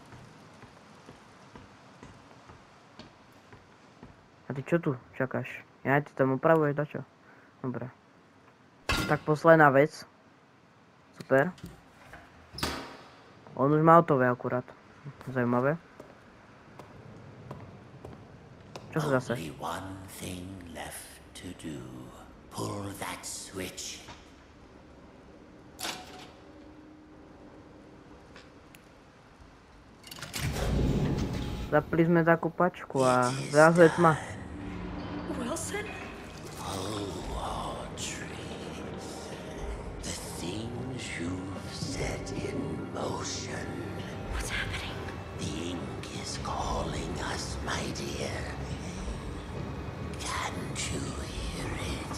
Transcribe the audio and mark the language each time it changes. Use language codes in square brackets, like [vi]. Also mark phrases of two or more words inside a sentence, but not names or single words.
[sk] A ty čo tu čakáš? Ja ty tam opravuješ dačo? Dobre. Tak posledná vec. Super. On už má hotové akurát. Zajímavé. Čo sa zase? [en] Only one thing left to do. Pull that switch. [sk] Zapli sme takú pačku a zrazu je tma. [en] Wilson? Audrey, the things you've set in motion. What's happening? The ink is calling us, my dear. Can't you hear it?